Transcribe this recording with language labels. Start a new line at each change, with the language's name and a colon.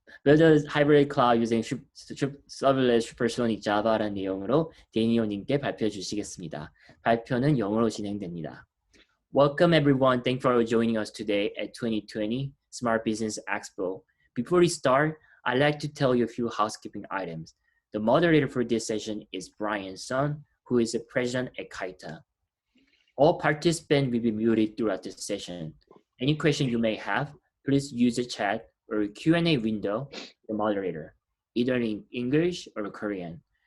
Korean: Build a hybrid cloud using Serverless Supersonic Java라는 내용으로 데니오님께 발표해 주시겠습니다. 발표는 영어로 진행됩니다.
English: Welcome everyone. Thanks for joining us today at 2020 Smart Business Expo. Before we start, I'd like to tell you a few housekeeping items. The moderator for this session is Brian Sun, who is the president at Kaita. All participants will be muted throughout the session. Any question you may have, please use the chat or Q&A window, the moderator, either in English or Korean.